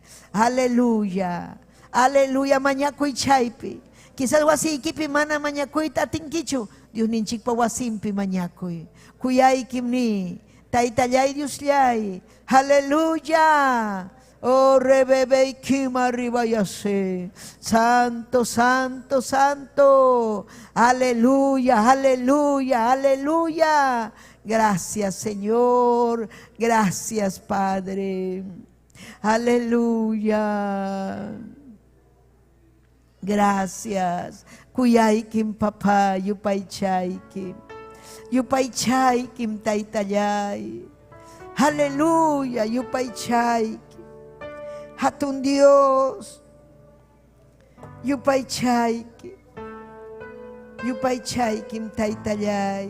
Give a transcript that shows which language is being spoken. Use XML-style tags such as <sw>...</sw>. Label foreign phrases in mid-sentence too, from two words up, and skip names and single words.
<es>Aleluya.</es> <qu>Aleluya, mañakuy chaypi. Quizás wasiykipi mana mañakuyta atinkichu. Dios ninchikpa wasimpi mañakuy. Kuyaykimni. Taytallay Diosllay. Aleluya. Oh, rebebe kima arriba ya sé.</qu> <es>Santo, santo, santo. Aleluya, aleluya, aleluya. Gracias, Señor. Gracias, Padre. Aleluya. Gracias.</es> <qu>Kuyaykim papá, yupaychaykim. Yupaychaykim taytallay. Aleluya, yupaychaykim. Hatun Dios. Yupaychaykim. Yupaychaykim taytallay.</qu>